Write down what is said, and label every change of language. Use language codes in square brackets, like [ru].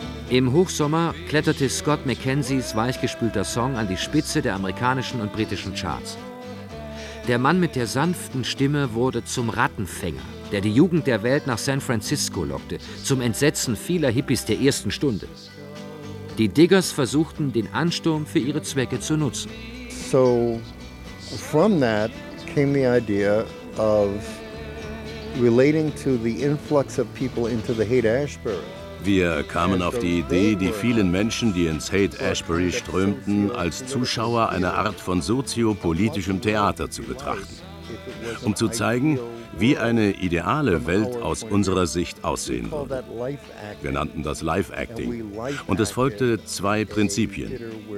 [de] Im Hochsommer kletterte Scott McKenzies weichgespülter Song an die Spitze der amerikanischen und britischen Charts. Der Mann mit der sanften Stimme wurde zum Rattenfänger, der die Jugend der Welt nach San Francisco lockte, zum Entsetzen vieler Hippies der ersten Stunde. Die Diggers versuchten, den Ansturm für ihre Zwecke zu nutzen. [en] So, from that came the idea of relating to the influx of people into the Haight-Ashbury. [de] Wir kamen auf die Idee, die vielen Menschen, die ins Haight-Ashbury strömten, als Zuschauer eine Art von soziopolitischem Theater zu betrachten, um zu zeigen, wie eine ideale Welt aus unserer Sicht aussehen würde. Wir nannten das Life Acting und es folgte zwei Prinzipien.